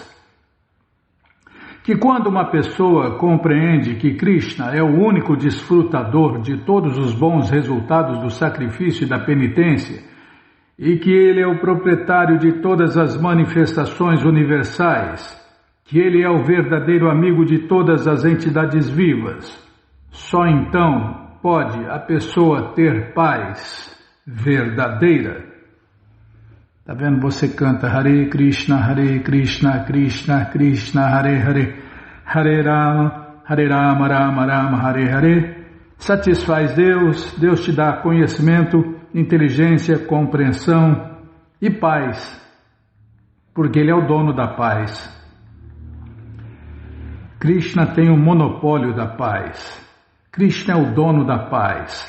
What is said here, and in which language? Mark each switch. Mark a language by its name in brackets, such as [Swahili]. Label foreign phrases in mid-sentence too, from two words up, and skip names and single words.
[Portuguese] Que quando uma pessoa compreende que Krishna é o único desfrutador de todos os bons resultados do sacrifício e da penitência, e que ele é o proprietário de todas as manifestações universais, que ele é o verdadeiro amigo de todas as entidades vivas, só então pode a pessoa ter paz verdadeira. Tá vendo? Você canta Hare Krishna, Krishna Krishna, Hare Hare, Hare Rama, Rama Rama, Hare Hare. Satisfaz Deus, Deus te dá conhecimento, inteligência, compreensão e paz, porque Ele é o dono da paz. Krishna tem o monopólio da paz. Krishna é o dono da paz.